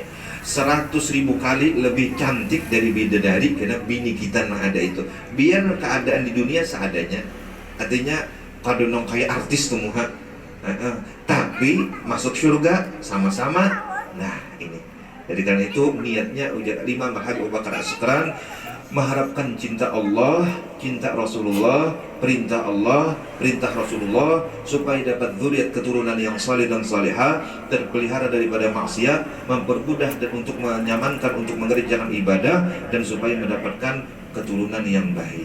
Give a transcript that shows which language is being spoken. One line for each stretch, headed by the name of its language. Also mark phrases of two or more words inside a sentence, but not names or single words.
Indonesian: 100.000 kali lebih cantik dari bidadari karena bini kita yang ada itu.
Banjar: Biar keadaan di dunia seadanya. Artinya kada nong kayak artis tuh muha.
Indonesian: Tapi masuk surga sama-sama. Nah ini. Jadi karena itu niatnya ujar Imam Abu Bakar As-Sikran mengharapkan cinta Allah, cinta Rasulullah, perintah Allah, perintah Rasulullah, supaya dapat dzurriyyah, keturunan yang saleh dan salihah, terpelihara daripada maksiat, mempermudah dan untuk menyamankan untuk mengerjakan ibadah, dan supaya mendapatkan keturunan yang baik.